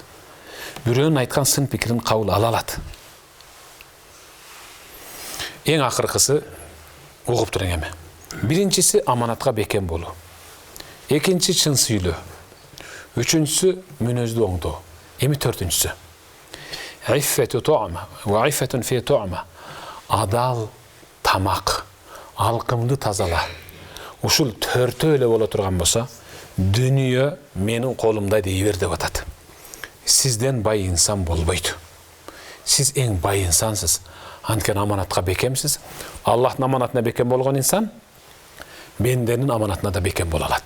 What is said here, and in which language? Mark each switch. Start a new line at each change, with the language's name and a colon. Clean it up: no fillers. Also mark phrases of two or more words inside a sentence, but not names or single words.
Kyrgyz: Бирөөнүн айткан сын пикирин кабыл ала алат. Эң акыркысы угуп туруң эми. Биринчиси аманатка бекем болуу. Экинчи чын сүйлөө. Үчүнчүсү мүнөздү оңдоо. Эми төртүнчүсү.
Arabic: عفة طعمة وعفة في طعمة.
Kyrgyz: Адал тамак, алкымды тазала. Ушул төртөө эле боло турган болсо, дүнүйө менин колумда дей бер деп атат. Сизден бай инсан болбойт. Сиз эң бай инсансыз. Анткени аманатка бекемсиз. Аллахтын аманатына бекем болгон инсан бенденин аманатына да бекем боло алат.